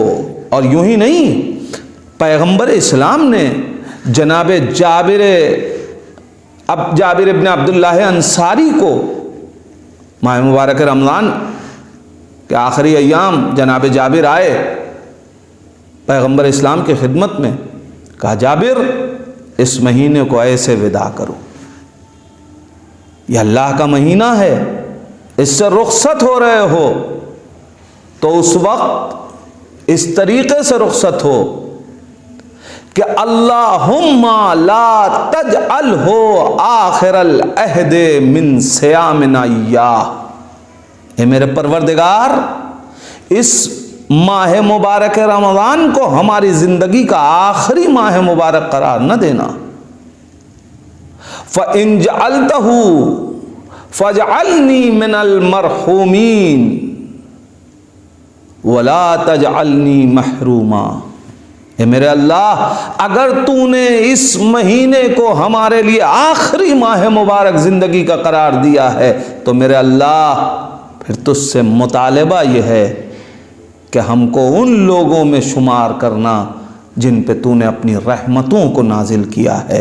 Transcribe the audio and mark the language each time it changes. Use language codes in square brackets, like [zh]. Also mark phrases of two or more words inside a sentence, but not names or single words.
[hi] और यूं ही नहीं, पैगंबर इस्लाम ने जनाब जाबिर इब्न अब्दुल्लाह अंसारी को माह मुबारक रमज़ान के आखिरी अय्याम जनाब जाबिर आए पैगंबर इस्लाम की खिदमत में, कहा जाबिर, इस महीने को ऐसे विदा करो, यह अल्लाह का महीना है, इससे रुखसत हो रहे हो तो उस वक्त इस तरीके से रुखसत हो कि [ar] اللهم لا تجعله آخر العهد من صيامنا إياه. [hi] ए मेरे परवरदिगार, इस माह मुबारक रमज़ान को हमारी ज़िंदगी का आखिरी माह मुबारक करार न देना। [ar] فإن جعلته فاجعلني من المرحومين ولا تجعلني محروما. [hi] ए मेरे अल्लाह, अगर तूने इस महीने को हमारे लिए आखिरी माह मुबारक ज़िंदगी का करार दिया है तो मेरे अल्लाह, फिर तुझसे मुतालिबा यह है कि हमको उन लोगों में शुमार करना जिन पे तूने अपनी रहमतों को नाजिल किया है।